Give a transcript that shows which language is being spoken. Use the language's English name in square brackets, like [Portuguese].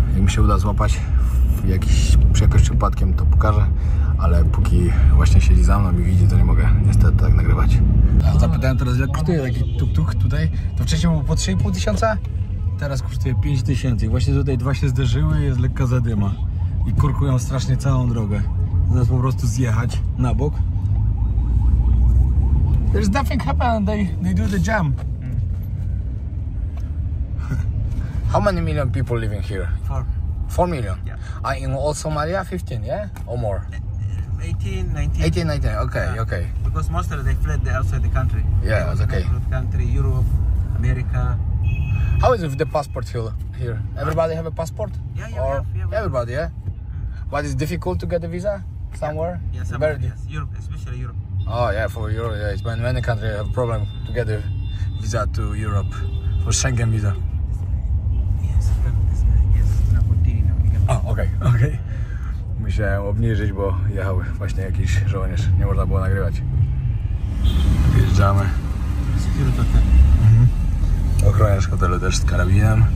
[Polish] Jak mi się uda złapać jakoś przypadkiem, to pokażę, ale póki właśnie siedzi za mną i widzi, to nie mogę niestety tak nagrywać. Zapytałem teraz, ile kosztuje taki tuk-tuk tutaj. To wcześniej było po 3,5 tysiąca, teraz kosztuje 5 tysięcy. Właśnie tutaj dwa się zderzyły, jest lekka zadyma i korkują strasznie całą drogę. Zaraz po prostu zjechać na bok. [English] There's nothing happened, they do the jam. How many million people living here? 4 million? Yeah. In all Somalia, 15, yeah? Or more? 18, 19. 18, 19, okay, yeah. Okay. Because most of them, they fled outside the country. Yeah, that's okay. Country, Europe, America. How is it with the passport here? Everybody have a passport? Yeah, or yeah. Everybody, yeah? But it's difficult to get a visa somewhere? Yeah, somewhere, Very yes. Europe, especially Europe. Oh yeah, for Europe, yeah. It's many countries have a problem to get a visa to Europe, for Schengen visa. Yes, this guy, yes, now continue now. [Polish] O, okej. Musiałem obniżyć, bo jechał właśnie jakiś żołnierz. Nie można było nagrywać. Wjeżdżamy. Ochroniarz hotelu też z karabinem.